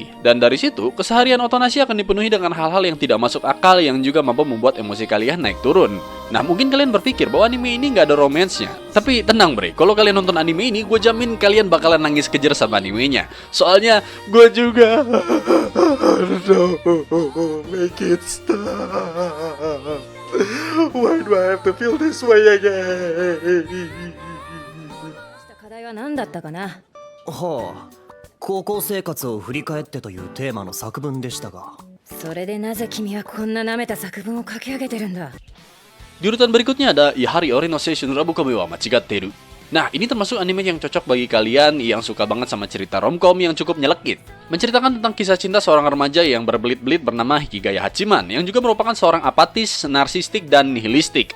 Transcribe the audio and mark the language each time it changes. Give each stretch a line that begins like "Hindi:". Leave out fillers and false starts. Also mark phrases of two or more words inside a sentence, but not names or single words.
Indonesian: Dan dari situ, keseharian Otonashi akan dipenuhi dengan hal-hal yang tidak masuk akal yang juga mampu membuat emosi kalian naik turun. Nah, mungkin kalian berpikir bahwa anime ini nggak ada romansnya. Tapi tenang bre, kalau kalian nonton anime ini, gue jamin kalian bakalan nangis kejer sama animenya. Soalnya, gue juga.
English: No, make it stop. Why do I have to feel this way again?
Japanese: 課題は何だったかな。はあ、高校生活を振り返ってというテーマの作文でしたが。それでなぜ君はこんな舐めた作文を書き上げてるんだ。
Indonesian: Di urutan berikutnya ada Ihari Ori no Seishun Rabukome wa Machigatteru. Nah, ini termasuk anime yang cocok bagi kalian yang suka banget sama cerita romcom yang cukup nyelekit. Menceritakan tentang kisah cinta seorang remaja yang berbelit-belit bernama Hikigaya Hachiman, yang juga merupakan seorang apatis, narsistik, dan nihilistik.